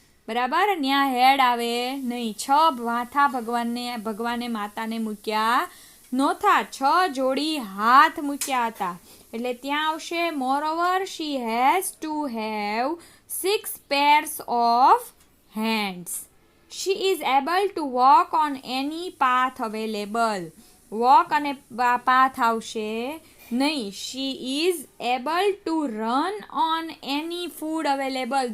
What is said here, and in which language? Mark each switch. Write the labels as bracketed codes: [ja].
[gu] બરાબર, ત્યાં હેડ આવે નહીં. 6 માથા ભગવાને માતાને મૂક્યા નહોતા, 6 જોડી હાથ મૂક્યા હતા. એટલે ત્યાં આવશે [en] Moreover she has to have 6 pairs of hands. She is able to walk on any path available. [gu] Walk અને path આવશે નહીં. [en] She is able to run on any food available.